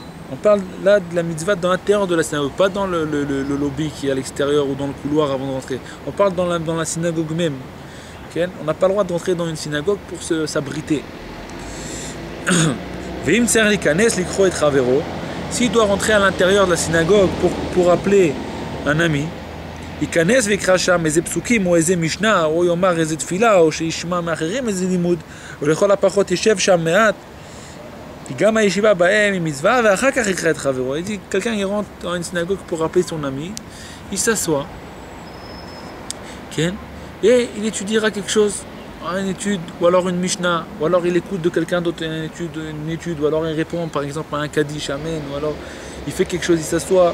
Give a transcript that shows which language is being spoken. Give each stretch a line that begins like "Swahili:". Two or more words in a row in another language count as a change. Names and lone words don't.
French: On parle là de la mitzvah dans l'intérieur de la synagogue, pas dans le lobby qui est à l'extérieur ou dans le couloir avant de rentrer. On parle dans la synagogue même. Okay? On n'a pas le droit de rentrer dans une synagogue pour s'abriter. S'il doit rentrer à l'intérieur de la synagogue pour appeler un ami,
Hebrew: ייכנס ויקרא שם איזה פסוקים או איזה משנה או יאמר איזה תפילה או שישמע מאחרים איזה לימוד ולכל הפחות יישב שם מעט כי גם הישיבה בהם היא מצווה ואחר כך יקרא את חברו.
French: Il dit quelqu'un il rentre dans une synagogue pour rappeler son ami, il s'assoit et il étudiera quelque chose, une étude ou alors une mishnah ou alors il écoute de quelqu'un d'autre une étude ou alors il répond par exemple à un kaddish, amen, ou alors il fait quelque chose, il s'assoit.